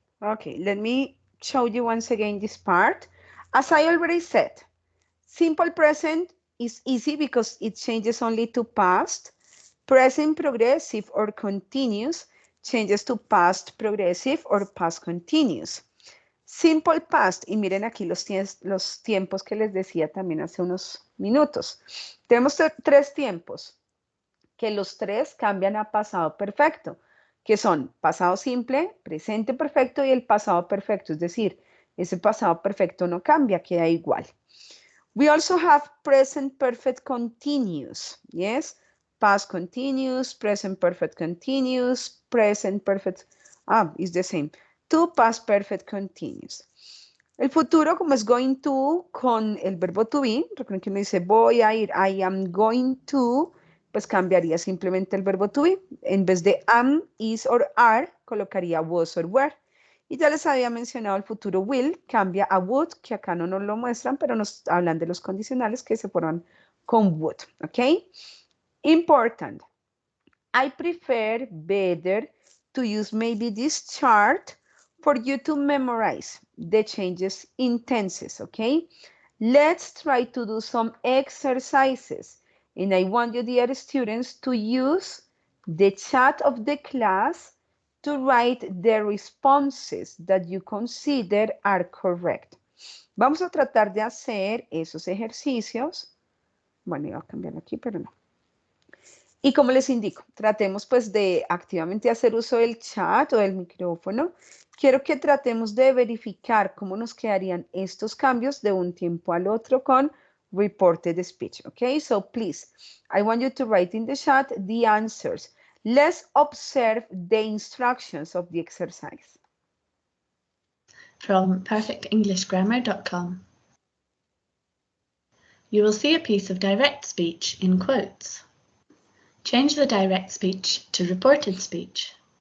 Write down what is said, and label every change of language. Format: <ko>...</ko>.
<en>Okay, let me show you once again this part. As I already said, simple present is easy because it changes only to past. Present progressive or continuous changes to past progressive or past continuous. Simple past,</en> <es>y miren aquí los tiempos que les decía también hace unos minutos. Tenemos tres tiempos, que los tres cambian a pasado perfecto, que son pasado simple, presente perfecto y el pasado perfecto, es decir, ese pasado perfecto no cambia, queda igual.</es> <en>We also have present perfect continuous, yes? Past continuous, present perfect continuous, present perfect, it's the same. Two past perfect continuous.</en> <es>El futuro, como es going to, con el verbo to be, recuerden que me dice voy a ir,</es> <en>I am going to,</en> <es>pues cambiaría simplemente el verbo to be. En vez de am, is or are, colocaría was or were. Y ya les había mencionado el futuro will, cambia a would, que acá no nos lo muestran, pero nos hablan de los condicionales que se forman con would, ¿ok?</es> <en>Important. I prefer better to use maybe this chart for you to memorize the changes in tenses, okay? Let's try to do some exercises. And I want you, dear students, to use the chat of the class to write the responses that you consider are correct.</en> <es>Vamos a tratar de hacer esos ejercicios. Bueno, iba a cambiar aquí, pero no. Y como les indico, tratemos pues de activamente hacer uso del chat o del micrófono. Quiero que tratemos de verificar cómo nos quedarían estos cambios de un tiempo al otro con reported speech.</es> <en>Okay, so please, I want you to write in the chat the answers. Let's observe the instructions of the exercise. From perfectenglishgrammar.com. You will see a piece of direct speech in quotes. Change the direct speech to reported speech.</en>